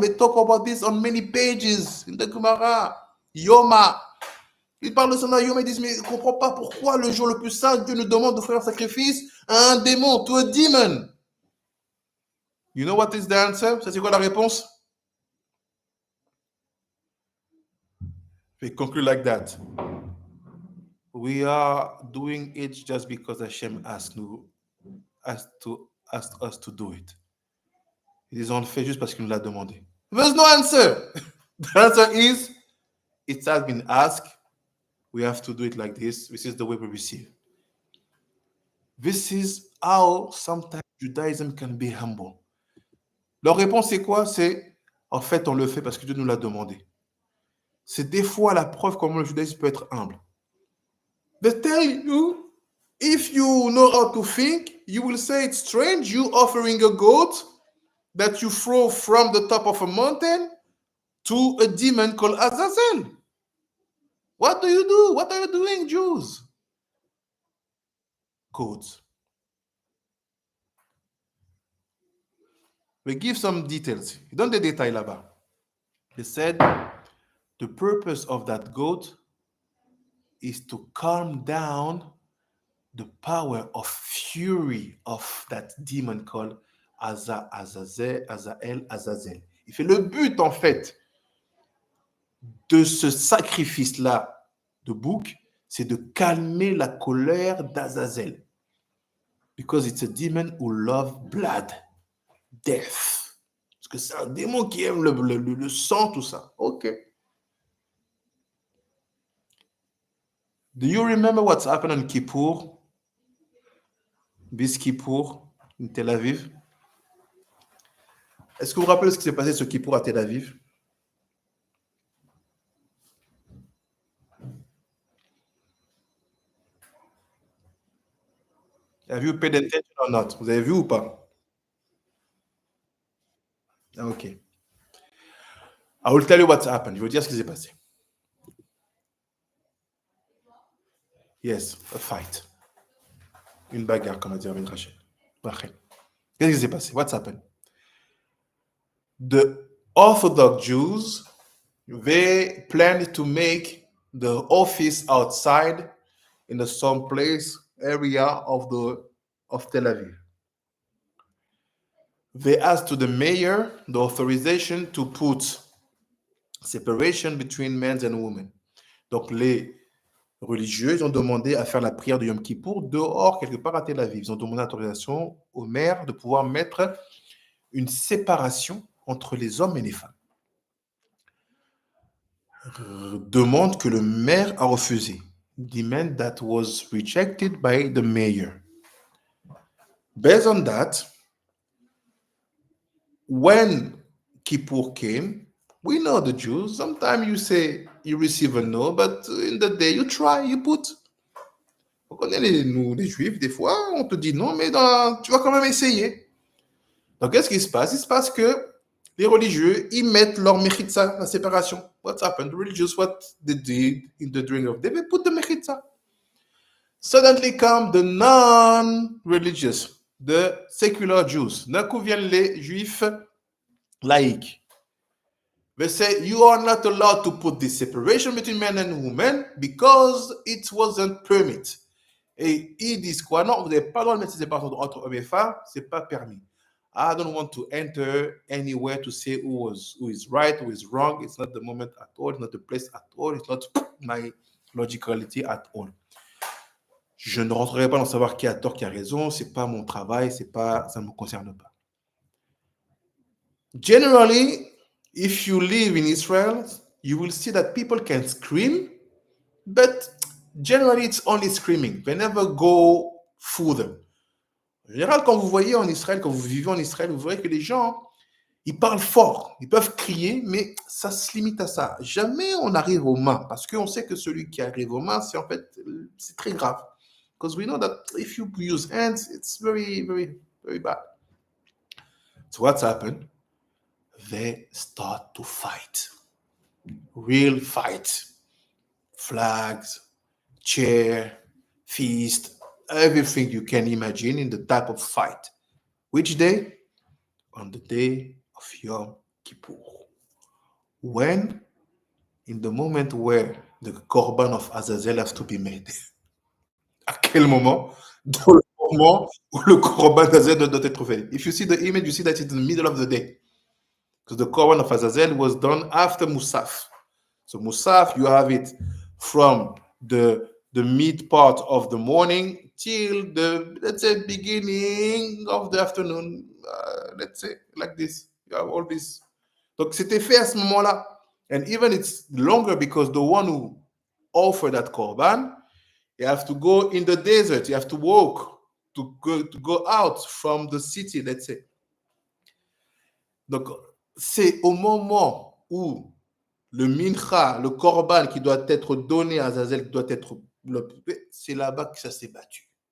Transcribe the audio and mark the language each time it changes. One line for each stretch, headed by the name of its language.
English: They talk about this on many pages in the Gemara. Yoma.
French: Ils parlent de ça dans Yoma, ils disent, mais je ne comprends pas pourquoi le jour le plus saint, Dieu nous demande d'offrir un sacrifice à un démon,
English: to a demon. You know what is the answer?
French: Ça, c'est quoi la réponse?
English: We conclude like that. We are doing it just because Hashem asked us to do it.
French: Ils ont fait juste parce qu'il nous l'a demandé.
English: There's no answer. The answer is, it has been asked. We have to do it like this. This is the way we receive. This is how sometimes Judaism can be humble.
French: Leur réponse, c'est quoi? C'est, en fait, on le fait parce que Dieu nous l'a demandé. C'est des fois la preuve comment le judaïsme peut être humble.
English: They tell you, if you know how to think, you will say it's strange, you offering a goat that you throw from the top of a mountain to a demon called Azazel. What do you do? What are you doing, Jews? Goats. We give some details.
French: Ils donnent des détails là-bas.
English: He said the purpose of that goat is to calm down the power of fury of that demon called Azazel.
French: Il fait le but, en fait, de ce sacrifice-là de bouc, c'est de calmer la colère d'Azazel.
English: Because it's a demon who loves blood, death.
French: Parce que c'est un démon qui aime le sang, tout ça.
English: OK. Do you remember what's happened on Kippur? Bis Kippur, in Tel Aviv?
French: Est-ce que vous vous rappelez ce qui s'est passé ce Kippur à Tel Aviv?
English: Have you paid attention or not?
French: Vous avez vu ou pas?
English: Ah, OK. I will tell you what's happened.
French: Je vais vous dire ce qui s'est passé.
English: Yes, a fight.
French: Une bagarre, comme a dit Rabbi Rachel. Qu'est-ce qui s'est passé?
English: What's happened? The Orthodox Jews, they planned to make the office outside in some place area of Tel Aviv. They asked to the mayor the authorization to put separation between men and women.
French: Donc les religieux, ils ont demandé à faire la prière de Yom Kippour dehors, quelque part à Tel Aviv. Ils ont demandé l'autorisation au maire de pouvoir mettre une séparation entre les hommes et les femmes. Demande que le maire a refusé.
English: Demand that was rejected by the mayor. Based on that, when Kippur came, we know the Jews. Sometimes you say you receive a no, but in the day you try, you put.
French: On connaît nous, les Juifs, des fois, on te dit non, mais tu vas quand même essayer. Donc, qu'est-ce qui se passe? Il se passe que les religieux, ils mettent leur mechitza, la séparation.
English: What's happened? The religious, what they did in the dream of, they put the mechitza. Suddenly come the non-religious, the secular Jews.
French: D'un coup viennent les Juifs laïcs.
English: They say, you are not allowed to put this separation between men and women because it wasn't permitted.
French: Et ils disent quoi? Non, vous n'avez pas le droit de mettre ces séparations entre hommes et femmes, c'est pas permis.
English: I don't want to enter anywhere to say who is right, who is wrong. It's not the moment at all. It's not the place at all. It's not my logicality at all.
French: Je ne rentrerai pas dans savoir qui a tort, qui a raison. C'est pas mon travail. Ça ne me concerne pas.
English: Generally, if you live in Israel, you will see that people can scream, but generally it's only screaming. They never go further.
French: En général, quand vous voyez en Israël, quand vous vivez en Israël, vous verrez que les gens, ils parlent fort, ils peuvent crier, mais ça se limite à ça. Jamais on arrive aux mains, parce qu'on sait que celui qui arrive aux mains, c'est très grave.
English: Because we know that if you use hands, it's very, very, very bad. So what's happened? They start to fight. Real fight. Flags, chair, feast, everything you can imagine in the type of fight. Which day? On the day of Yom Kippur. When? In the moment where the korban of Azazel has to be made.
French: À quel moment? Dans le moment où le korban d'Azazel doit être fait.
English: If you see the image, you see that it's in the middle of the day. Because the korban of Azazel was done after Musaf. So Musaf, you have it from the mid part of the morning till the, let's say, beginning of the afternoon. Let's say, like this. You have all this.
French: Donc, c'était fait à ce moment-là.
English: And even it's longer because the one who offered that korban, you have to go in the desert. You have to walk to go out from the city, let's say.
French: Donc, c'est au moment où le mincha, le korban qui doit être donné à Azazel, qui doit être, c'est là-bas que ça s'est battu.